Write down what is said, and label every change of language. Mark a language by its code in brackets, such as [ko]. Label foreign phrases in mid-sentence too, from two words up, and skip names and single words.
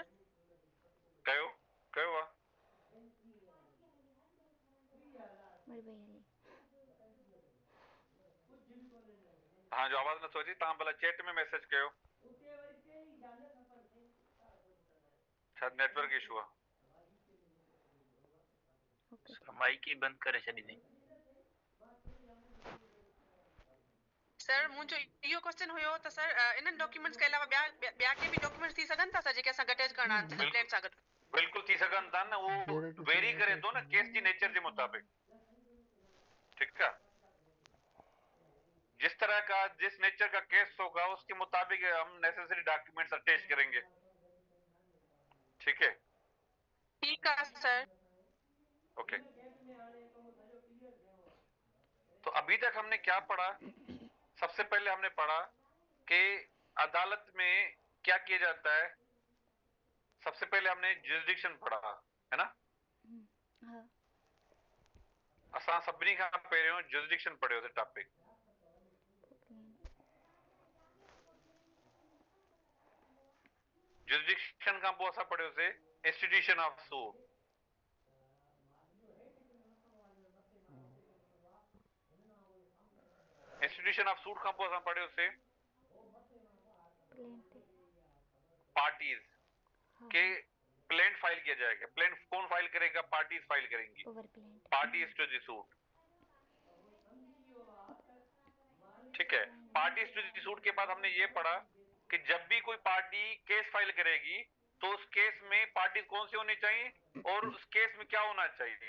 [sd] कहो कहो वा हाँ जो आवाज न सोची ता भला चैट में मैसेज कयो, शायद नेटवर्क इशू आहे। माइक ही बंद करे छॾी अथई। सर मुझे इहो क्वेश्चन हुयो त सर इन्हनि डॉक्यूमेंट्स [hi] के अलावा [sd] ॿिया के भी डॉक्यूमेंट्स थी सघनि था सर जेके असां अटैच करणा आहिनि प्लेन सां गॾु? बिल्कुल थी सघनि था न, वो वेरी करे थो न केस जी नेचर [hi] के मुताबिक, [sd] ठीक है। [hi] जिस तरह का जिस नेचर का केस होगा उसके मुताबिक हम [en] necessary documents [hi] अटैच करेंगे, ठीक है। ठीक है सर। ओके तो अभी तक हमने क्या पढ़ा? सबसे पहले हमने पढ़ा कि अदालत में क्या किया जाता है। सबसे पहले हमने जुरिसडिक्शन पढ़ा, है ना। [sd] असां सभिनी खां पहिरियों जुरिसडिक्शन पढ़ियोसीं टॉपिक। जुरिसडिक्शन खां पोइ असां पढ़ियोसीं [en] institution of suit. institution of suit [sd] खां पोइ असां पढ़ियोसीं [hi] पार्टीज के प्लेंट फाइल किया जाएगा। प्लेंट कौन फाइल करेगा? पार्टीज फाइल करेंगी, [en] parties to the suit, [hi] ठीक है। [en] parties to the suit [hi] के बाद हमने ये पढ़ा कि जब भी कोई पार्टी केस फाइल करेगी तो उस केस में पार्टी कौन सी होनी चाहिए और उस केस में क्या होना चाहिए।